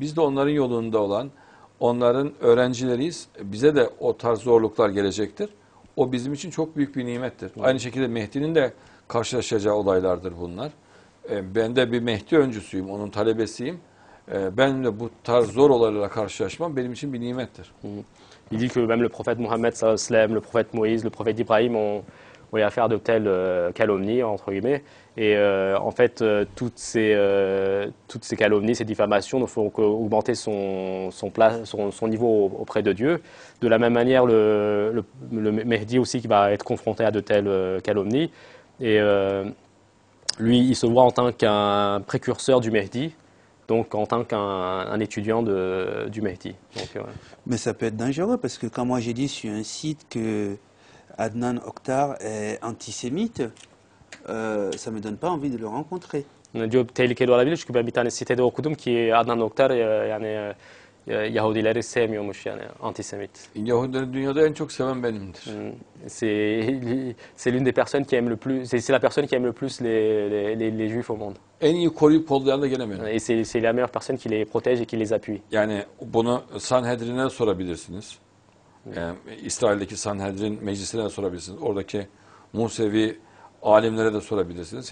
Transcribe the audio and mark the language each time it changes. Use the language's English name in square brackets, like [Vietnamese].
[Turkish] Biz de onların yolunda olan, onların öğrencileriyiz. Bize de o tarz zorluklar gelecektir. O bizim için çok büyük bir nimettir. Aynı şekilde Mehdi'nin de karşılaşacağı olaylardır bunlar. Ben de bir Mehdi öncüsüyüm, onun talebesiyim. Ben de bu tarz zor olaylarla karşılaşmam benim için bir nimettir. [French] Il dit que même le prophète Mohammed [Arabic] sallallahu alayhi wa sallam, [French] le prophète Moïse, le prophète Ibrahim ont eu affaire de telles calomnies, entre guillemets. Et en fait, toutes ces calomnies, ces diffamations ne font qu'augmenter son niveau auprès de Dieu. De la même manière, le Mehdi aussi qui va être confronté à de telles calomnies. Et lui, il se voit en tant qu'un précurseur du Mehdi, donc en tant qu'un étudiant du Mehdi. Donc, Mais ça peut être dangereux parce que quand moi j'ai dit sur un site que Adnan Oktar est antisémite, ça ne me donne pas envie de le rencontrer. [Turkish] Diyor tehlikeli olabilir çünkü ben bir tane sitede okudum ki Adnan Oktar yani Yahudileri sevmiyormuş yani antisemit. Yahudileri dünyada en çok seven benimdir. [French] C'est l'une des personnes qui aime le plus, c'est la personne qui aime le plus les Juifs au monde. [Turkish] En iyi koruyup kollayan da gene benim. [French] Et c'est la meilleure personne qui les protège et qui les appuie. [Turkish] Yani bunu Sanhedrin'e sorabilirsiniz. Yani İsrail'deki Sanhedrin meclisine de sorabilirsiniz. Oradaki Musevi alimlere de sorabilirsiniz.